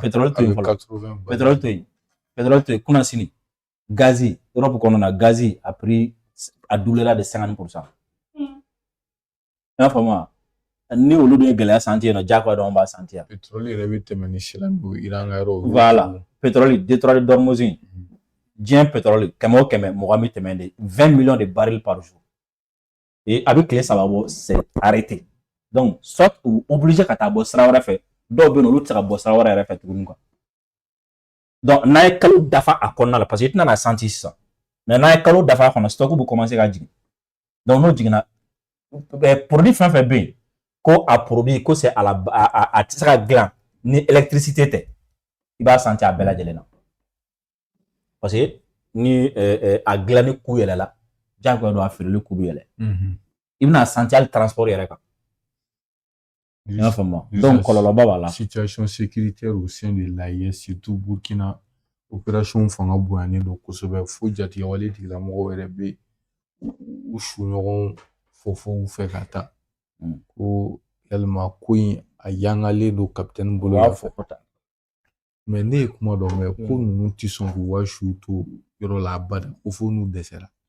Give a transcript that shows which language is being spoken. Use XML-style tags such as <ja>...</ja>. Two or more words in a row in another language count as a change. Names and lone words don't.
<bm>pétrole to yen fɔlɔ pétrole to yen kunna sini gazi Europe kɔnɔna na gazi</bm> <fr>a prix a doublera de 50%.</fr> <bm>I y'a faamu wa ni olu dun ye gɛlɛya sentir yen nɔ diyagoya dɔrɔn an b'a sentir. pétrole yɛrɛ bɛ tɛmɛ ni silamɛw Iran ka yɔrɔ.</bm> <fr>Voilà pétrole détroit de Dormouz</fr> <bm>diɲɛ pétrole kɛmɛ o kɛmɛ mɔgɔ bɛ tɛmɛ</bm> <fr>de 20 millions de barils par jour et</fr> <bm>a bɛ tile saba bɔ</bm> <fr>c'est arrêté donc</fr> <bm>soit u obligé ka taa bɔ sira wɛrɛ fɛ dɔw bɛ yen olu tɛ se ka bɔ sira wɛrɛ yɛrɛ fɛ tuguni quoi donc n'a ye kalo dafa a kɔnɔna la</bm> <fr>parce que</fr> <bm>i tɛna na sentir sisan mais n'a ye kalo dafa a kɔnɔ stock bɛ commencer ka jigin donc n'o jiginna produit fɛn fɛn bɛ yen ko a produit ko c'est a tɛ se ka dilan ni électricité tɛ i b'a sentir a bɛɛ lajɛlen na.</bm> <fr>Parce que</fr> <bm>ni a dilanni coût yɛlɛla diyagoya don a feereli coût bɛ yɛlɛ i bɛna sentir hali transport yɛrɛ kan i y'a faamu donc kɔlɔlɔba b'a la.</bm> <fr>Situation sécuritaire au sein de l'AES surtout Burkina opération</fr> <bm>fanga bonyanen don kosɛbɛ fo jatigɛwale tigilamɔgɔw yɛrɛ bɛ u su ɲɔgɔn fɔ u fɛ ka taa ko yalima ko in a yangalen don capitaine bolo la fɔ mais ne ye kuma dɔ mɛn ko ninnu tɛ sɔn k'u ka su to yɔrɔ la abada ko fo n'u dɛsɛra.</bm>